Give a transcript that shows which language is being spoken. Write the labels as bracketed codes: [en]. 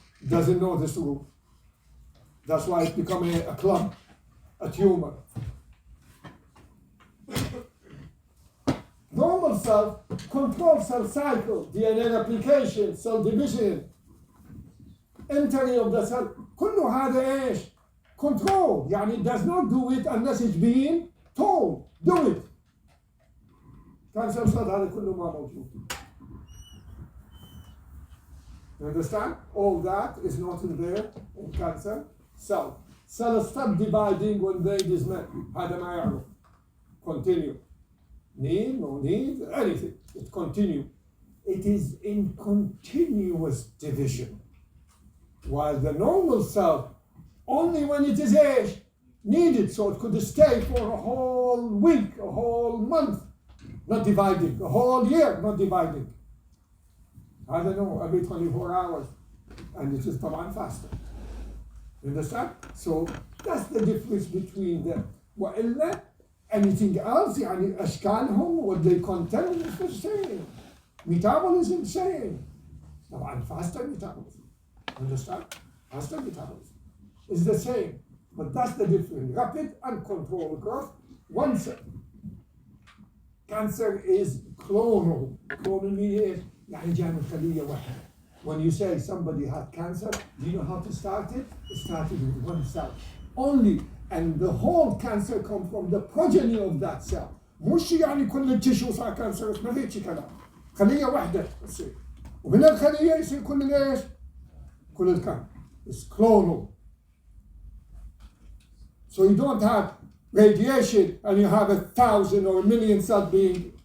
[en] Doesn't know this rule. That's why it becomes a clump, a tumor. Normal cell control cell cycle, DNA replication, cell division, entering of the cell. [ar] كله هذا ايش؟ [en] Control. [ar] يعني [en] it does not do it unless it's being told. Do it. Cancer cell [ar] هذا كله ما موجود. [en] You understand? All that is not in there in cancer cell. Cell stop dividing when they dismantle. [ar] هذا ما يعرف. [en] Continue. Need, no need, anything. It continue. It is in continuous division. While the normal cell, only when it is needed, so it could stay for a whole week, a whole month, not dividing, a whole year, not dividing. I don't know, every 24 hours. And it is [ar] طبعا [en] faster. You understand? So that's the difference between them. [ar] وإلا [en] anything else, [ar] يعني أشكالهم, [en] what they contain is the same. Metabolism, same. [ar] طبعا [en] faster metabolism. Understand? Faster metabolism. It's the same. But that's the difference. Rapid and controlled growth. One cell. Cancer is clonal. Clonal means [ar] يعني جاي من خلية واحدة. [en] When you say somebody had cancer, do you know how to start it? It started with one cell. Only. And the whole cancer comes from the progeny of that cell. [ar] مش يعني كل التشو صار كانسر، ما فيش كلام. خلية واحدة تصير. ومن الخلية يصير كل ايش؟ كل الكم. [en] It's clonal. So you don't have radiation and you have 1,000 or 1,000,000 cells being.